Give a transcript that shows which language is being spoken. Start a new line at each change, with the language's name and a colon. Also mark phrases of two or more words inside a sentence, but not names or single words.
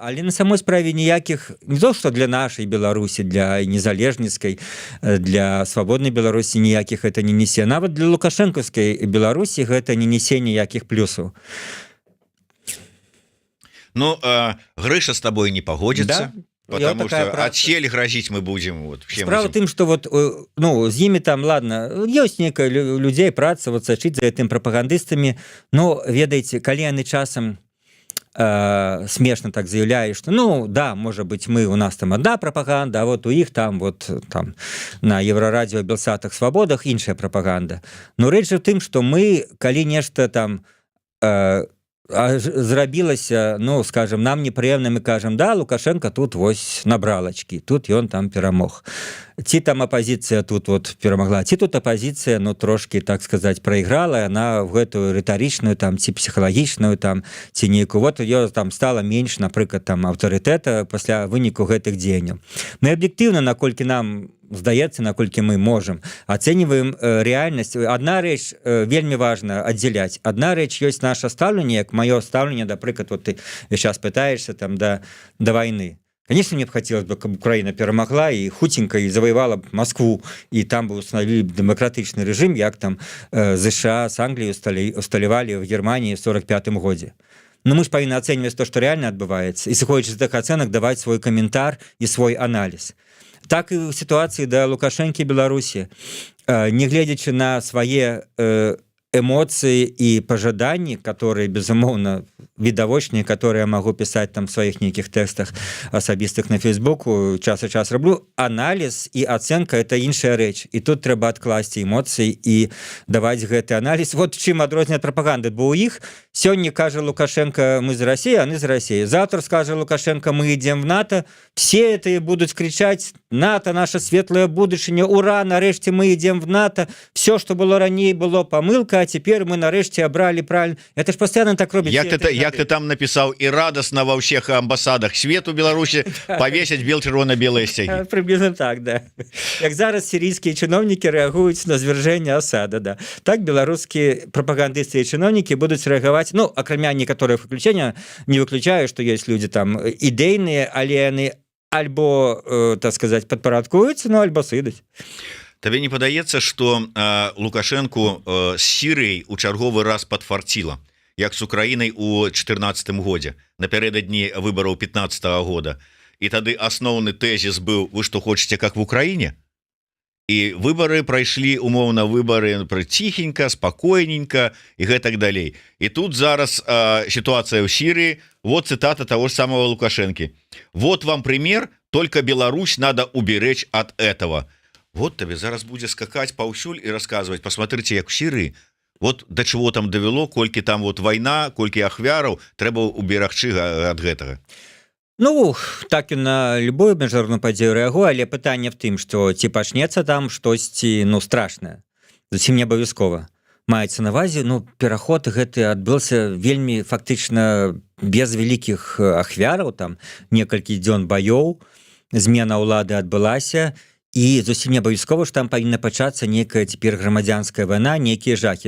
Belarusian: Але на самой справе ніякіх, не то, што для нашай Беларусі, для незалежніцкай, для свабоднай Беларусі ніякіх гэта не несе. Нават для лукашэнкаўскай Беларусі гэта не несе ніякіх плюсаў.
Russian: Ну, Грыша с тобой не погодится, да? потому что отсель грозить мы будем. Вот,
Belarusian: справа тым, что вот, ну, з імі там, ладно, ёсць некая людзей праца, вот сачыць за гэтым прапагандыстамі, но, ведаеце, калі яны часам смешно так заявляю, что, ну, да,
Russian: может быть, у нас там одна пропаганда, а вот у их там, вот там на Еврорадио, Белсатах, Свободах
Belarusian: іншая пропаганда. Но рэч в тым, что мы, калі нешта там зрабілася, ну, скажем, нам непрыемна, мы кажам, да, Лукашенко тут вось
Russian: набрал очки,
Belarusian: тут ён там перамог. Ці там апозіцыя тут вот перамагла, ці тут апозіцыя, ну, трошки,
Russian: так сказать, проиграла, она в
Belarusian: гэтую рытарычную там, ці псіхалагічную там, ці нейкую, вот ее там стала менш, напрыклад, там, аўтарытэта пасля выніку гэтых дзеянняў. Мы аб'ектыўна, наколькі нам здаецца, наколькі мы можам, ацэньваем рэальнасць. Адна рэч вельмі важна аддзяляць. Адна рэч ёсць наша стаўленне, як маё стаўленне, напрыклад,
Russian: вот ты сейчас пытаешься там до войны. Конечно, мне бы хотелось бы, чтобы Украина перемогла и хутенько и завоевала Москву, и там бы установили демократичный режим, як там США с Англией усталевали в Германии в 1945 году. Но мы же повинны оценивать то, что реально отбывается, и, исходя из этих оценок, давать свой комментарий и свой анализ. Так и в ситуации до Лукашенко и Беларуси, не глядячи на свои эмоции и пожаданні, которые,
Belarusian: безумоўна, відавочныя,
Russian: которые я могу писать там в своих
Belarusian: нейкіх тэкстах асабістых
Russian: на Фейсбуку,
Belarusian: час і час раблю,
Russian: анализ и оценка — это
Belarusian: іншая рэч. И тут трэба адкласці эмоцыі и даваць гэты анализ. Вот чым адрозняць прапаганды, бо у іх сёння кажа Лукашенко,
Russian: мы за Россию, а они за Россию. Завтра скажет Лукашенко, мы идем в НАТО, все это будут кричать: НАТО, наша светлая будущее, ура, нарэшце мы идем в НАТО, все, что было ранее, было помылка, а теперь мы нарэшце абрали правильно. Это ж постоянно так робят. Як ты там написал, и радостно во всех амбассадах свету Беларуси повесить бел-червоно-белые стяги. Приблизно так, да. Як зараз сирийские чиновники реагуют на звержение Асада, да. Так белорусские пропагандисты и чиновники будут реагировать, ну, окромя некоторых выключения, не выключаю, что есть люди там идейные, але они альбо, так сказать, подпарадкуются, ну, альбо сыдуць.
Belarusian: Табе не падаецца, што Лукашенко з Сірыяй у чарговы раз падфарціла, як з Украінай у 2014 годзе, напярэдадні выбараў 2015 года. І тады асноўны тэзіс быў: вы што хочаце,
Russian: как в Украіне?
Belarusian: І выбары прайшлі, умоўна, выбары ціхенька, спакойненька і гэтак далей. І тут зараз сітуацыя ў Сірыі,
Russian: вот цитата того же самого Лукашенки: вот вам пример, только Беларусь надо уберечь от этого.
Belarusian: Вот тебе зараз будзе скакаць паўсюль і расказваць: посмотрите, як у Сірыі,
Russian: вот до чего
Belarusian: там давяло, колькі там вот вайна, колькі ахвяраў, трэба уберагчы ад гэтага. Ну, так і на любую міжнародную падзею рэагую, але пытанне в тым, што ці пачнецца там штосьці, ну, страшнае, зусім не абавязкова. Маецца на ўвазе, ну, пераход гэты адбыўся вельмі фактычна без вялікіх ахвяраў, там некалькі дзён баёў, змена ўлады адбылася, і зусім не абавязкова, што там павінна пачацца нейкая цяпер грамадзянская вайна, нейкія жахі.